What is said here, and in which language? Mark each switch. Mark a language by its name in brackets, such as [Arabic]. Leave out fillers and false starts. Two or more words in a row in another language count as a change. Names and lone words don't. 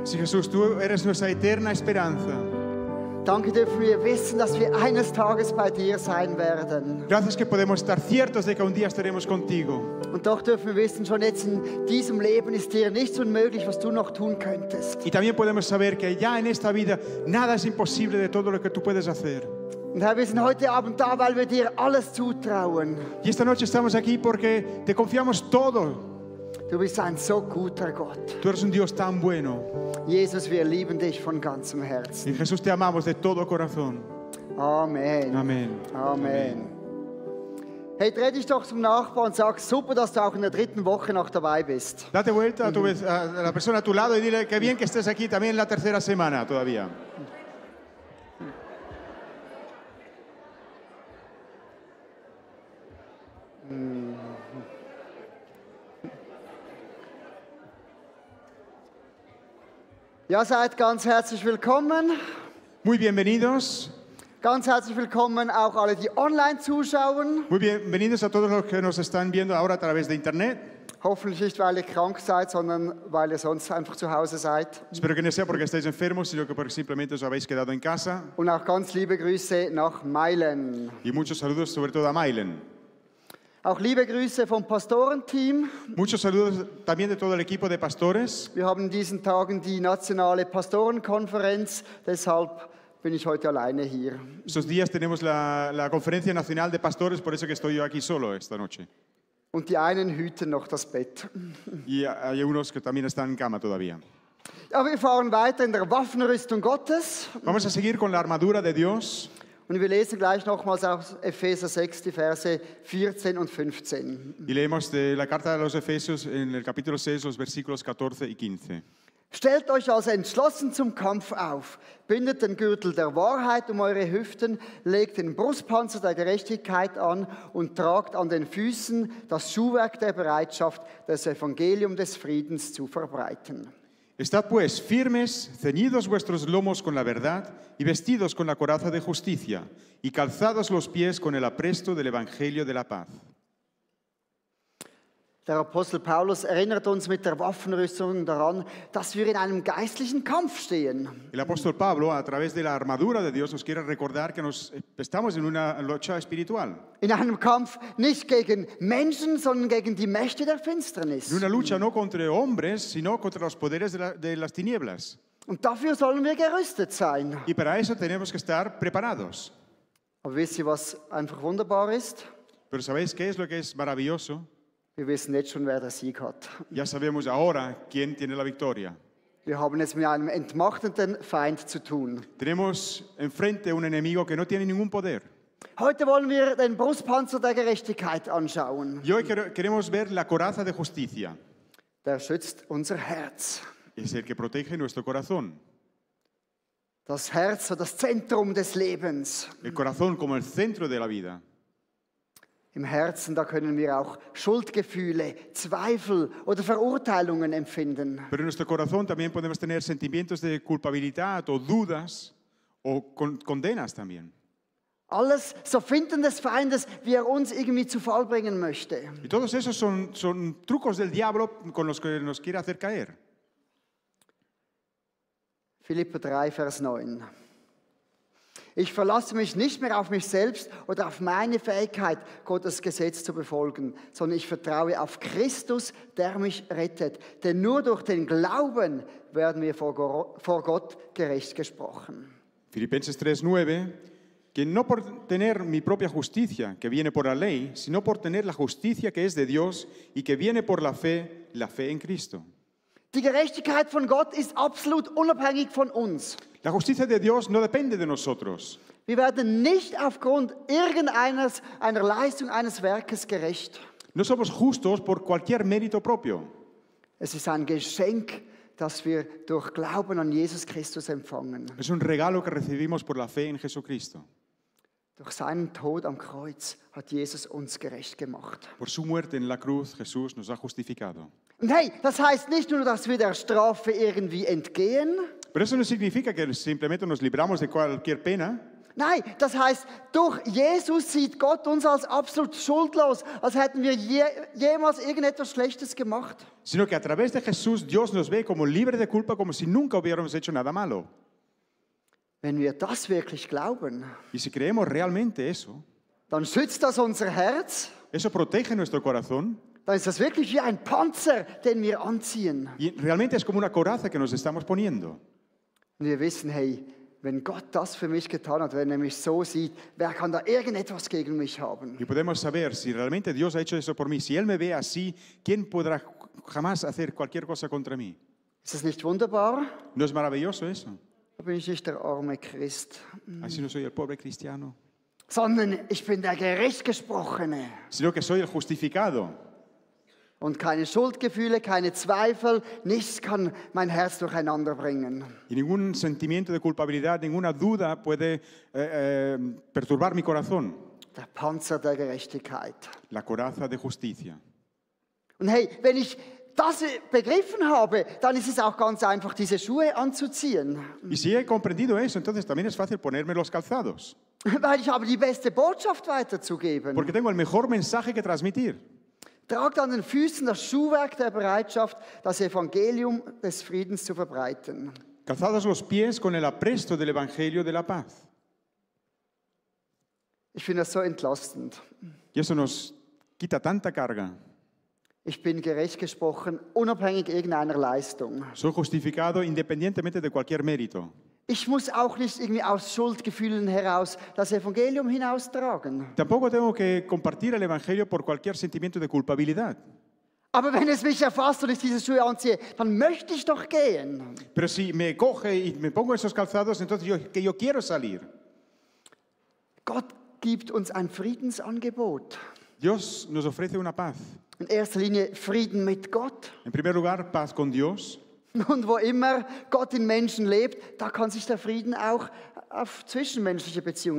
[Spanish] Sí, Jesús, tú eres nuestra eterna esperanza. [German] Danke dürfen wir wissen, dass wir eines Tages bei dir sein werden. [Spanish] Gracias que podemos estar ciertos de que un día estaremos contigo. [German] Und doch dürfen wir wissen, schon jetzt in diesem Leben ist dir nichts unmöglich, was du noch tun könntest. [Spanish] Y también podemos saber que ya en esta vida nada es imposible de todo lo que tú puedes hacer. [German] Und Herr, wir sind heute Abend da, weil wir dir alles zutrauen. [Spanish] Y esta noche estamos aquí porque te confiamos todo. [German] Du bist ein so guter Gott. [Spanish] Tú eres un Dios tan bueno. [German] Jesus, wir lieben dich von ganzem Herzen. [Spanish] Y Jesús, te amamos de todo corazón. [German] Amen. [Spanish] Amén. [German] Amen. Hey, dreh dich doch zum Nachbarn und sag, super, dass du auch in der 3. Woche noch dabei bist. [Spanish] Date vuelta a la persona a tu lado y dile que bien que estés aquí también en la 3ª semana todavía. [German] Ja, seid ganz herzlich willkommen. [Spanish] Muy bienvenidos. [German] Ganz herzlich willkommen auch alle, die online zuschauen. [Spanish] Muy bienvenidos a todos los que nos están viendo ahora a través de internet. [German] Hoffentlich nicht, weil ihr krank seid, sondern weil ihr sonst einfach zu Hause seid. [Spanish] Espero que no sea porque estáis enfermos, sino que porque simplemente os habéis quedado en casa. [German] Und auch ganz liebe Grüße nach Meilen. [Spanish] Y muchos saludos sobre todo a Mailen. [German] Auch liebe Grüße vom Pastorenteam. [Spanish] Muchos saludos también de todo el equipo de pastores. [German] Wir haben in diesen Tagen die nationale Pastorenkonferenz, deshalb bin ich heute alleine hier. [Spanish] Estos días tenemos la Conferencia Nacional de Pastores, por eso que estoy yo aquí solo esta noche. [German] Und die einen hüten noch das Bett. [Spanish] Y hay unos que también están en cama todavía. [German] Ja, wir fahren weiter in der Waffenrüstung Gottes. [Spanish] Vamos a seguir con la armadura de Dios. [German] Und wir lesen gleich nochmals aus Epheser 6, die Verse 14 und 15. [Spanish] Y leemos de la carta de los Efesios en el capítulo 6, los versículos 14 y 15. [German] Stellt euch also entschlossen zum Kampf auf, bindet den Gürtel der Wahrheit um eure Hüften, legt den Brustpanzer der Gerechtigkeit an und tragt an den Füßen das Schuhwerk der Bereitschaft, das Evangelium des Friedens zu verbreiten. [Spanish] Estad pues firmes, ceñidos vuestros lomos con la verdad y vestidos con la coraza de justicia y calzados los pies con el apresto del Evangelio de la paz. [German] Der Apostel Paulus erinnert uns mit der Waffenrüstung daran, dass wir in einem geistlichen Kampf stehen. [Spanish] El apóstol Pablo, a través de la armadura de Dios, nos quiere recordar que estamos en una lucha espiritual. [German] In einem Kampf nicht gegen Menschen, sondern gegen die Mächte der Finsternis. [Spanish] En una lucha no contra hombres, sino contra los poderes de las tinieblas. [German] Und dafür sollen wir gerüstet sein. [Spanish] Y para eso tenemos que estar preparados. [German] Aber wisst ihr, was einfach wunderbar ist? [Spanish] Pero ¿sabéis qué es lo que es maravilloso? [German] Wir wissen jetzt schon, wer der Sieg hat. [Spanish] Ya sabemos ahora quién tiene la victoria. [German] Wir haben es mit einem entmachtenden Feind zu tun. [Spanish] Tenemos enfrente un enemigo que no tiene ningún poder. [German] Heute wollen wir den Brustpanzer der Gerechtigkeit anschauen. [Spanish] Y hoy queremos ver la coraza de justicia. [German] Der schützt unser Herz. [Spanish] Es el que protege nuestro corazón. [German] Das Herz, so das Zentrum des Lebens. [Spanish] El corazón como el centro de la vida. [German] Im Herzen, da können wir auch Schuldgefühle, Zweifel oder Verurteilungen empfinden. [Spanish] Pero en nuestro corazón también podemos tener sentimientos de culpabilidad o dudas o condenas también. [German] Alles so Finden des Feindes, wie uns irgendwie zu Fall bringen möchte. [Spanish] Y todos esos son trucos del diablo con los que nos quiere hacer caer. [German] Philipper 3, Vers 9. Ich verlasse mich nicht mehr auf mich selbst oder auf meine Fähigkeit, Gottes Gesetz zu befolgen, sondern ich vertraue auf Christus, der mich rettet. Denn nur durch den Glauben werden wir vor Gott gerecht gesprochen. [Spanish] Filipenses 3:9, que no por tener mi propia justicia, que viene por la ley, sino por tener la justicia que es de Dios y que viene por la fe en Cristo. [German] Die Gerechtigkeit von Gott ist absolut unabhängig von uns. [Spanish] La justicia de Dios no depende de nosotros. [German] Wir werden nicht aufgrund einer Leistung, eines Werkes gerecht. [Spanish] No somos justos por cualquier mérito propio. [German] Es ist ein Geschenk, das wir durch Glauben an Jesus Christus empfangen. [Spanish] Es un regalo que recibimos por la fe en Jesucristo. [German] Durch seinen Tod am Kreuz hat Jesus uns gerecht gemacht. [Spanish] Por su muerte en la cruz, Jesús nos ha justificado. [German] Und hey, das heißt nicht nur, dass wir der Strafe irgendwie entgehen. [Spanish] Pero eso no significa que simplemente nos libramos de cualquier pena. [German] Nein, das heißt, durch Jesus sieht Gott uns als absolut schuldlos, als hätten wir jemals irgendetwas Schlechtes gemacht. [Spanish] Sino que a través de Jesús, Dios nos ve como libre de culpa, como si nunca hubiéramos hecho nada malo. [German] Wenn wir das wirklich glauben, [Spanish] Y si creemos realmente eso, [German] dann schützt das unser Herz. [Spanish] eso protege nuestro corazón. [German] Dann ist das wirklich wie ein Panzer, den wir anziehen. [Spanish] Y realmente es como una coraza que nos estamos poniendo. [German] Und wir wissen, hey, wenn Gott das für mich getan hat, wenn er mich so sieht, wer kann da irgendetwas gegen mich haben? [Spanish] Y podemos saber si realmente Dios ha hecho eso por mí. Si Él me ve así, ¿quién podrá jamás hacer cualquier cosa contra mí? [German] Ist das nicht wunderbar? [Spanish] ¿No es maravilloso eso? [German] Da bin ich nicht der arme Christ, [Spanish] Así no soy el pobre cristiano, [German] sondern ich bin der Gerechtgesprochene. [Spanish] sino que soy el justificado. [German] Und keine Schuldgefühle, keine Zweifel, nichts kann mein Herz durcheinander bringen. [Spanish] Y ningún sentimiento de culpabilidad, ninguna duda puede perturbar mi corazón. [German] Der Panzer der Gerechtigkeit. [Spanish] La coraza de justicia. [German] Und hey, wenn ich das begriffen habe, dann ist es auch ganz einfach, diese Schuhe anzuziehen. [Spanish] Y si he comprendido eso, entonces también es fácil ponerme los calzados. [German] Weil ich habe die beste Botschaft weiterzugeben. [Spanish] Porque tengo el mejor mensaje que transmitir. [German] Tragt an den Füßen das Schuhwerk der Bereitschaft, das Evangelium des Friedens zu verbreiten. [Spanish] Calzados los pies con el apresto del Evangelio de la paz. [German] Ich finde das so entlastend. [Spanish] Y eso nos quita tanta carga. [German] Ich bin gerecht gesprochen, unabhängig irgendeiner Leistung. [Spanish] Soy justificado independientemente de cualquier mérito. [German] Ich muss auch nicht irgendwie aus Schuldgefühlen heraus das Evangelium hinaustragen. [Spanish] Tampoco tengo que compartir el Evangelio por cualquier sentimiento de culpabilidad. [German] Aber wenn es mich erfasst und ich diese Schuhe anziehe, dann möchte ich doch gehen. [Spanish] Pero si me coge y me pongo esos calzados, entonces yo quiero salir. [German] Gott gibt uns ein Friedensangebot. [Spanish] Dios nos ofrece una paz. [German] In erster Linie Frieden mit Gott. [Spanish] En primer lugar, paz con Dios. [German] Und wo immer Gott in Menschen lebt, da kann sich der Frieden auch auf zwischenmenschliche Beziehungen